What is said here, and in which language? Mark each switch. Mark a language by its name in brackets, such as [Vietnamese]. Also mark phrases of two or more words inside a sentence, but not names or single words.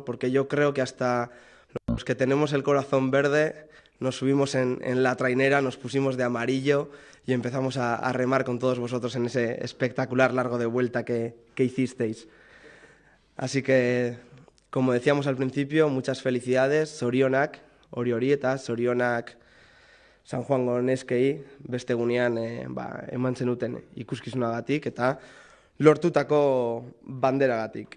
[Spanish] Porque yo creo que hasta los que tenemos el corazón verde nos subimos en la trainera, nos pusimos de amarillo y empezamos a remar con todos vosotros en ese espectacular largo de vuelta que hicisteis. Así que, como decíamos al principio, muchas felicidades, [Basque] zorionak, hori eta zorionak San Juango neskei beste egunean eman zenuten ikuskizunagatik eta lortutako banderagatik.